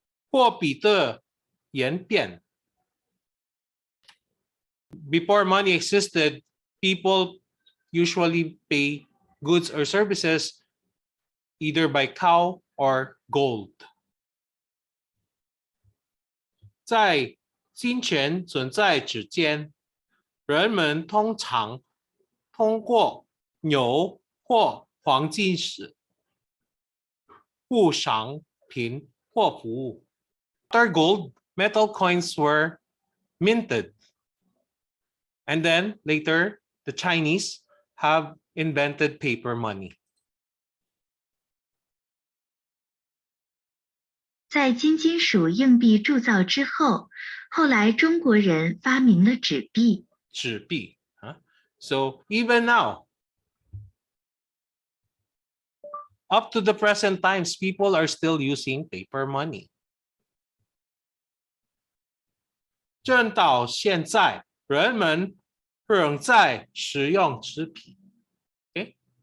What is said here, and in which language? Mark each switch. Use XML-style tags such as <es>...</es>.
<zh>货币的演变.</zh> <en>Before money existed, people usually pay goods or services either by cow or gold.</en> <zh>在金钱存在之间，人们通常通过牛或黄金时付商品或服务。</zh> <en>After gold, metal coins were minted. And then later, the Chinese have invented paper money.</en> <zh>在金属硬币铸造之后，后来中国人发明了纸币。</zh> <en>纸币, So even now, up to the present times, people are still using paper money.</en> <zh>直到现在，人们仍在使用纸币.Okay?</zh>